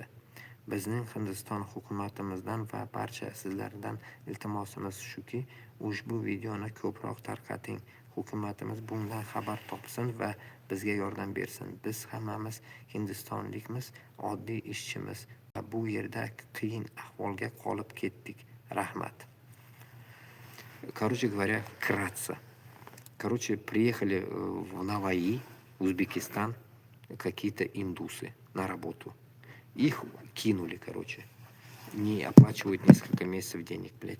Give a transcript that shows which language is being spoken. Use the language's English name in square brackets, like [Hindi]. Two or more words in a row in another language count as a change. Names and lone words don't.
[Uzbek] Bizning Hindiston hukumatimizdan va barcha sizlardan iltimosimiz shuki, ushbu videoni ko'proq tarqating. Hukumatimiz bundan xabar topsin va bizga yordam bersin. Biz hammamiz hindistonlikmiz, oddiy ishchimiz va bu yerda qiyin ahvolga qolib ketdik. Rahmat. [Russian] Короче говоря, вкратце. Короче, приехали в Наваи, Узбекистан, какие-то индусы на работу. Их кинули, короче. Не оплачивают несколько месяцев денег, блядь.